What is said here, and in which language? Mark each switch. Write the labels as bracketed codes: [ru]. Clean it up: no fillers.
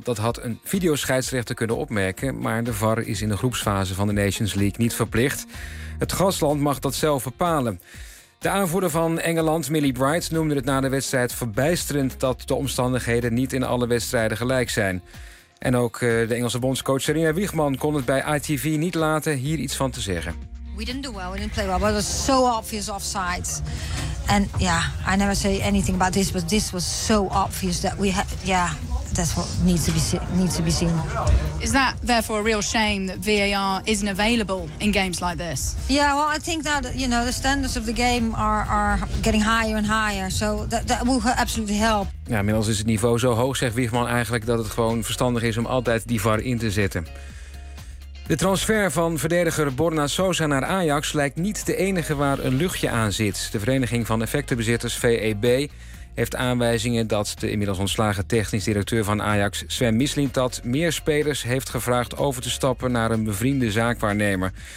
[nl] Dat had een videoscheidsrechter kunnen opmerken, maar de VAR is in de groepsfase van de Nations League niet verplicht. Het gastland mag dat zelf bepalen. De aanvoerder van Engeland, Millie Bright, noemde het na de wedstrijd verbijsterend dat de omstandigheden niet in alle wedstrijden gelijk zijn. En ook de Engelse bondscoach Sarina Wiegman kon het bij ITV niet laten hier iets van te zeggen. [en] We didn't do well, we didn't play well, but it was so obvious offside. And yeah, I never say anything about this, but this was so obvious that we had, yeah, that's what needs to be seen. Is that therefore a real shame that VAR isn't available in games like this? Yeah, well, I think that, you know, the standards of the game are getting higher and higher, so that will absolutely help. [nl] Ja, inmiddels is het niveau zo hoog, zegt Wiegman eigenlijk, dat het gewoon verstandig is om altijd die VAR in te zetten. De transfer van verdediger Borna Sosa naar Ajax lijkt niet de enige waar een luchtje aan zit. De Vereniging van Effectenbezitters, VEB, heeft aanwijzingen dat de inmiddels ontslagen technisch directeur van Ajax, Sven Mislintat, meer spelers heeft gevraagd over te stappen naar een bevriende zaakwaarnemer.